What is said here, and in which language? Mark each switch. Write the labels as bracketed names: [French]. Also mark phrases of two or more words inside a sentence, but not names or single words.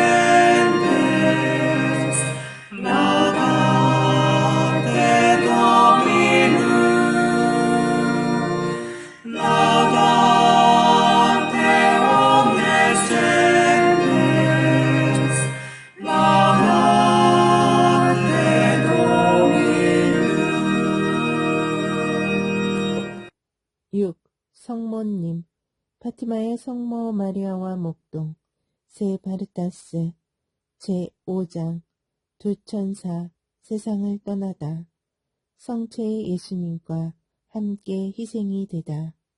[Latin] gentes, laudate Dominum, laudate omnes gentes, laudate Dominum. 6. [Korean] 성모님 파티마의 성모 마리아와 목동 세 바르타스 제5장 두 천사 세상을 떠나다 성체의 예수님과 함께 희생이 되다